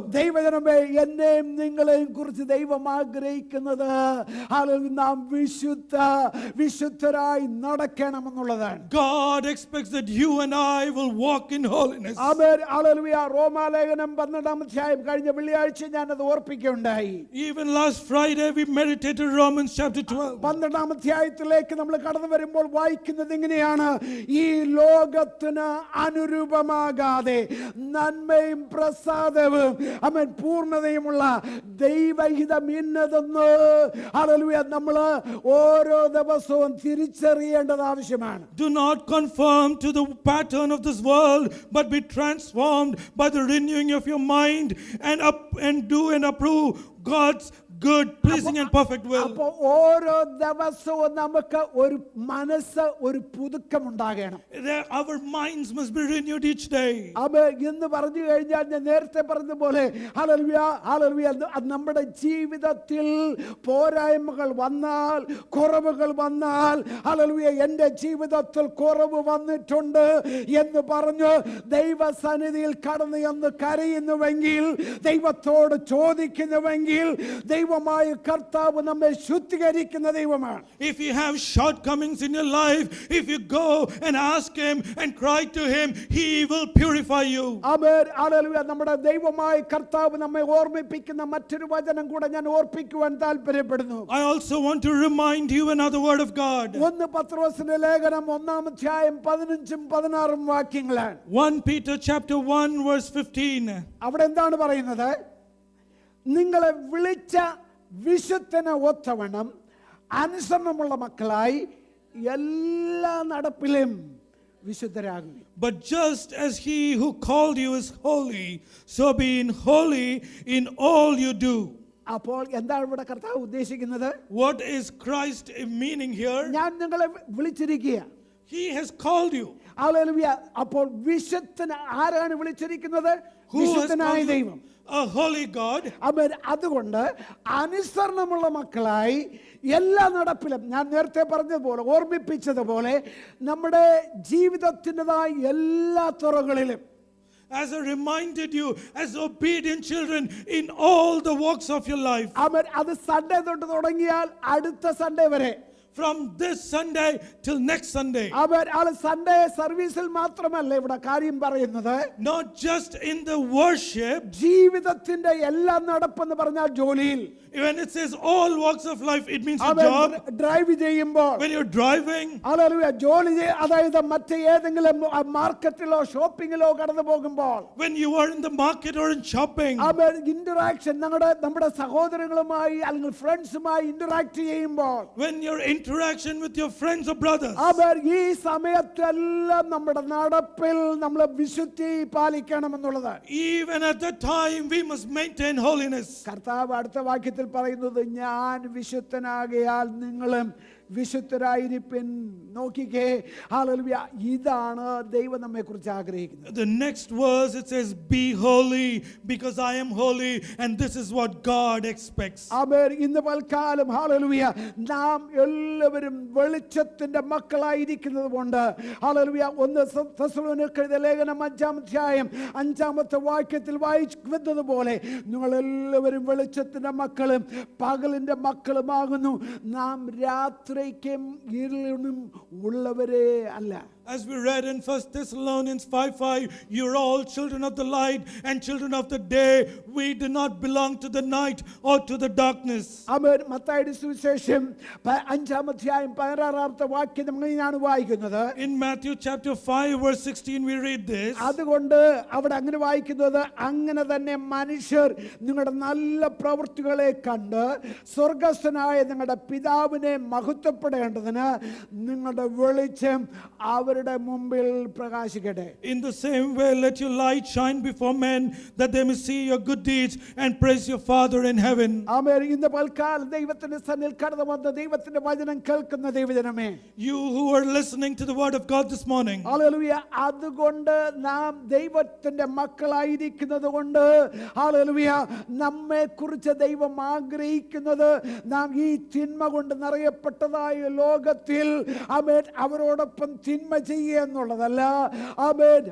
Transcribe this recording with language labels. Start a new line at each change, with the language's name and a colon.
Malayalam: ദൈവജനമേ, എന്നെയും നിങ്ങളെയും കുറിച്ച് ദൈവം ആഗ്രഹിക്കുന്നത് നാം വിശുദ്ധരായി നടക്കണമെന്നുള്ളതാണ്.
English: God expects that you and I will walk in holiness.
Malayalam: Amen. Hallelujah. റോമാലേഖനം 12-ാം അധ്യായം കഴിഞ്ഞ വെള്ളിയാഴ്ച ഞാനത് ഓർപ്പിക്കുകയുണ്ടായി.
English: Even last Friday we meditated Romans chapter 12.
Malayalam: 12-ാം അധ്യായത്തിലേക്ക് നമ്മൾ കടന്നു വരുമ്പോൾ വായിക്കുന്നത് ഇങ്ങനെയാണ്: ഈ ലോകത്തിന് അനുരൂപമാകാതെ നന്മയും പ്രസാദവും അവൻ പൂർണ്ണതയുമുള്ള ദൈവഹിതം ഇന്നതെന്ന് ഹല്ലേലൂയ നമ്മൾ ഓരോ ദിവസവും തിരിച്ചറിയേണ്ടത് ആവശ്യമാണ്.
English: Do not conform to the pattern of this world, but be transformed by the renewing of your mind and do and approve God's good, pleasing and perfect will.
Malayalam: അപ്പോൾ ഓരോ ദിവസവും നമുക്ക് ഒരു മനസ്സ് ഒരു പുതുക്കം ഉണ്ടാകണം.
English: Our minds must be renewed each day.
Malayalam: അപ്പോൾ ഇന്ന് പറഞ്ഞു കഴിഞ്ഞാൽ ഞാൻ നേരത്തെ പറഞ്ഞതുപോലെ ഹല്ലേലൂയ ഹല്ലേലൂയ നമ്മുടെ ജീവിതത്തിൽ പോരായ്മകൾ വന്നാൽ, കുറവുകൾ വന്നാൽ, ഹല്ലേലൂയ എൻ്റെ ജീവിതത്തിൽ കുറവ് വന്നിട്ടുണ്ട് എന്ന് പറഞ്ഞ് ദൈവസന്നിധിയിൽ കടന്നു എന്ന് കരയുന്നുവെങ്കിൽ, ദൈവത്തോട് ചോദിക്കുന്നുവെങ്കിൽ, ദൈവമായ കർത്താവ് നമ്മെ ശുദ്ധീകരിക്കുന്ന ദൈവമാണ്.
English: If you have shortcomings in your life, if you go and ask him and cry to him, he will purify you.
Malayalam: Amen. Hallelujah. നമ്മുടെ ദൈവമായ കർത്താവ് നമ്മെ ഓർമ്മിപ്പിക്കുന്ന മറ്റൊരു വചനം കൂടെ ഞാൻ ഓർപ്പിക്കുവാൻ താല്പര്യപ്പെടുന്നു.
English: I also want to remind you another word of God.
Malayalam: 1 പത്രോസിന്റെ ലേഖനം 1-ാം അധ്യായം 15-16 വാക്യങ്ങളാണ്.
English: 1 Peter chapter 1 verse 15.
Malayalam: അവിടെ എന്താണ് പറയുന്നത്? നിങ്ങളെ വിളിച്ച വിശുദ്ധന് ഒത്തവണ്ണം അനുസരണമുള്ള മക്കളായി എല്ലാ നടപ്പിലും വിശുദ്ധരാകുവിൻ.
English: But just as he who called you is holy, so be holy in all you do.
Malayalam: അപ്പോൾ എന്താണ് ഇവിടെ കർത്താവ് ഉദ്ദേശിക്കുന്നത്?
English: What is Christ meaning here?
Malayalam: ഞാൻ നിങ്ങളെ വിളിച്ചിരിക്കുക.
English: He has called you.
Malayalam: Hallelujah. അപ്പോൾ വിശുദ്ധൻ ആരാണ് വിളിച്ചിരിക്കുന്നത്?
English: Who has
Malayalam: വിശുദ്ധനായ
English: called you?
Malayalam: ദൈവം.
English: A holy God.
Malayalam: അതുകൊണ്ട് അനുസരണമുള്ള മക്കളായി എല്ലാ നടപ്പിലും ഞാൻ നേരത്തെ പറഞ്ഞതുപോലെ ഓർമ്മിപ്പിച്ചതുപോലെ നമ്മുടെ ജീവിതത്തിൻ്റെതായ എല്ലാ തുറകളിലും,
English: As I reminded you, as obedient children in all the walks of your life.
Malayalam: അത് സൺഡേ തൊട്ട് തുടങ്ങിയാൽ അടുത്ത സൺഡേ വരെ,
English: From this Sunday till next Sunday.
Malayalam: Sunday സർവീസിൽ മാത്രമല്ല ഇവിടെ കാര്യം പറയുന്നത്.
English: Not just in the worship.
Malayalam: ജീവിതത്തിന്റെ എല്ലാ നടപ്പെന്ന് പറഞ്ഞാൽ ജോലിയിൽ.
English: When it says all walks of life, it means your job.
Malayalam: Drive ചെയ്യുമ്പോൾ,
English: When you're driving.
Malayalam: ജോലി അതായത് മറ്റേതെങ്കിലും മാർക്കറ്റിലോ ഷോപ്പിങ്ങിലോ കടന്നു പോകുമ്പോൾ,
English: When you are in the market or in shopping.
Malayalam: Interaction നമ്മുടെ സഹോദരങ്ങളുമായി അല്ലെങ്കിൽ ഫ്രണ്ട്സുമായി ഇന്ററാക്ട് ചെയ്യുമ്പോൾ,
English: When your interaction with your friends or brothers.
Malayalam: ഈ സമയത്തെല്ലാം നമ്മുടെ നടപ്പിൽ നമ്മൾ വിശുദ്ധി പാലിക്കണമെന്നുള്ളത്.
English: Even at that time we must maintain holiness.
Malayalam: കർത്താവ് അടുത്ത വാക്യത്തിൽ പറയുന്നത്, ഞാൻ വിശുദ്ധനാകയാൽ നിങ്ങളും വിശുദ്ധരായിരിപ്പിൻ. നോക്കിക്കേ, ഹല്ലേലൂയ, ഇതാണ് ദൈവം നമ്മെ കുറിച്ച് ആഗ്രഹിക്കുന്നത്.
English: The next verse it says, be holy because I am holy, and this is what God expects.
Malayalam: ആമേൻ. ഇന്ന് പൽക്കാലം ഹല്ലേലൂയ നാം എല്ലാവരും വെളിച്ചത്തിന്റെ മക്കളായിരിക്കുന്നത് കൊണ്ട് ഹല്ലേലൂയ 1 തെസ്സലോനിക്കരുടെ ലേഖനം 5-ാം അധ്യായം 5-ാമത്തെ വാക്യത്തിൽ വായിക്കുന്നത് പോലെ നിങ്ങൾ എല്ലാവരും വെളിച്ചത്തിന്റെ മക്കളും പകലിന്റെ മക്കളുമാകുന്നു. നാം രാത്രിക്കും ഇരുളിനും ഉള്ളവരേ അല്ല.
English: As we read in 1 Thessalonians 5:5, you're all children of the light and children of the day. We do not belong to the night or to the darkness.
Malayalam: ആമേൻ. മത്തായിയുടെ സുവിശേഷം 5-ാം അധ്യായം 16-ാമത്തെ വാക്യം നമ്മളിങ്ങനെ വായിക്കുന്നത്.
English: In Matthew chapter 5 verse 16 we read this.
Malayalam: അതുകൊണ്ട് അവിടെ അങ്ങനെ വായിക്കുന്നത്, അങ്ങനെ തന്നെ മനുഷ്യർ നിങ്ങളുടെ നല്ല പ്രവൃത്തികളെ കണ്ട് സ്വർഗസ്ഥനായ നിങ്ങളുടെ പിതാവിനെ മഹത്വപ്പെടേണ്ടതിന് നിങ്ങളുടെ വെളിച്ചം അവരുടെ മുമ്പിൽ പ്രകാശിക്കട്ടെ.
English: In the same way let your light shine before men, that they may see your good deeds and praise your Father in heaven.
Malayalam: ആമേൻ. ഇന്ന് പൽക്കാലം ദൈവത്തിന്റെ സന്നിധിയിൽ കടന്നു വന്ന ദൈവത്തിന്റെ വചനം കേൾക്കുന്ന ദൈവജനമേ,
English: You who are listening to the word of God this morning.
Malayalam: Hallelujah, അതുകൊണ്ട് നാം ദൈവത്തിന്റെ മക്കളായിരിക്കുന്നത് കൊണ്ട് ഹല്ലേലൂയ നമ്മെ കുറിച്ച് ദൈവം ആഗ്രഹിക്കുന്നത് നാം ഈ തിന്മ കൊണ്ട് നിറയപ്പെട്ടതായ ലോകത്തിൽ ആമേൻ അവരോടൊപ്പം തിന്മ ചെയ്യുക എന്നുള്ളതല്ല. ആമേൻ.